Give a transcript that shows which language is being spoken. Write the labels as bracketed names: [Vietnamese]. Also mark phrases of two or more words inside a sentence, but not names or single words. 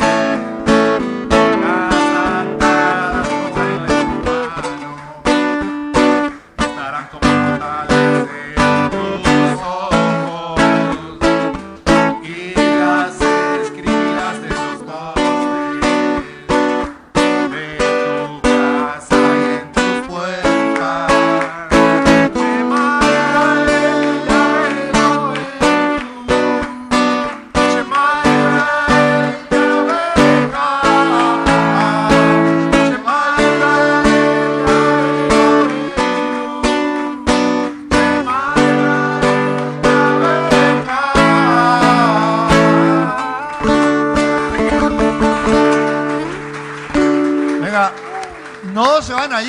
[Spanish] las santas cosas de tu mano estarán como portales de tus ojos, y las escribirás de los postes de tu casa y en tus puertas. [Hebrew] שמע ישראל יהוה אלהים. שמע ישראל יהוה אחד. שמע ישראל, [Spanish] Venga, no se van a ir.